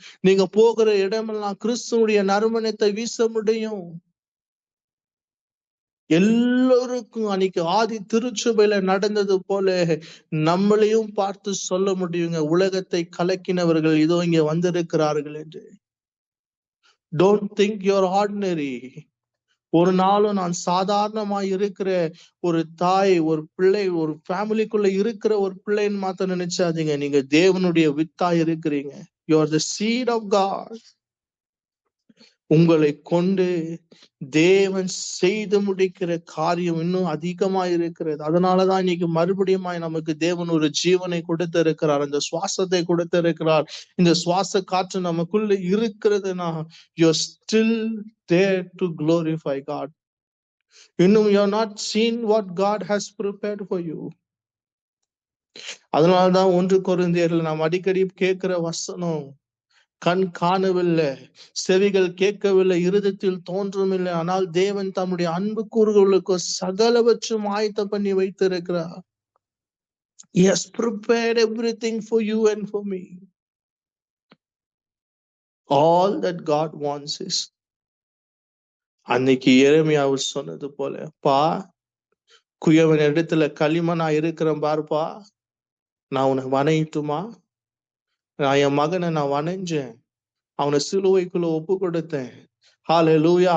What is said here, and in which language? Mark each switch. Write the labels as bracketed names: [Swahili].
[Tamil] நீங்க போகிற இடமெல்லாம் கிறிஸ்துவுடைய நறுமணத்தை வீச முடியும். எல்லோருக்கும் அன்னைக்கு ஆதி திருச்சபையில நடந்தது போல நம்மளையும் பார்த்து சொல்ல முடியுங்க, உலகத்தை கலக்கினவர்கள் இதோ இங்க வந்திருக்கிறார்கள் என்று. [English] Don't think you're ordinary. [Tamil] ஒரு நாளும் நான் சாதாரணமாய் இருக்கிற ஒரு தாய், ஒரு பிள்ளை, ஒரு ஃபேமிலிக்குள்ள இருக்கிற ஒரு பிள்ளைன்னு மாத்த நினைச்சாதீங்க. நீங்க தேவனுடைய வித்தா இருக்கிறீங்க. [English] You are the seed of God. [Tamil] உங்களை கொண்டு தேவன் செய்து முடிக்கிற காரியம் இன்னும் அதிகமா இருக்கிறது. அதனாலதான் இன்னைக்கு மறுபடியும் நமக்கு தேவன் ஒரு ஜீவனை கொடுத்திருக்கிறார், அந்த சுவாசத்தை கொடுத்திருக்கிறார். இந்த சுவாச காற்று நமக்குள்ள இருக்கிறதுனா [English] you're still there to glorify God. [Tamil] இன்னும் [English] you're not seen what God has prepared for you. [Tamil] அதனாலதான் 1 கொரிந்தியர்ல நாம் அடிக்கடி கேட்கிற வசனம், கண் காணவில்லை, செவிகள் கேட்கவில்லை, இருதயத்தில் தோன்றவில்லை, ஆனால் தேவன் தம்முடைய அன்பு கூறுகளுக்கு சகலவற்றும் ஆயத்தம் பண்ணி வைத்திருக்கிறார். [English] He has prepared everything for you and for me. All that God wants is, [Tamil] அன்னைக்கு எரேமியாவில் சொன்னது போல, பா குயவன் இடத்துல களிமண்ணா இருக்கிறேன் பாருப்பா, நான் உன்னை வணையட்டுமா? நான் என் மகனை நான் வணைஞ்சேன், அவனை சிலுவைக்குள்ள ஒப்பு கொடுத்தேன். ஹல்லேலூயா.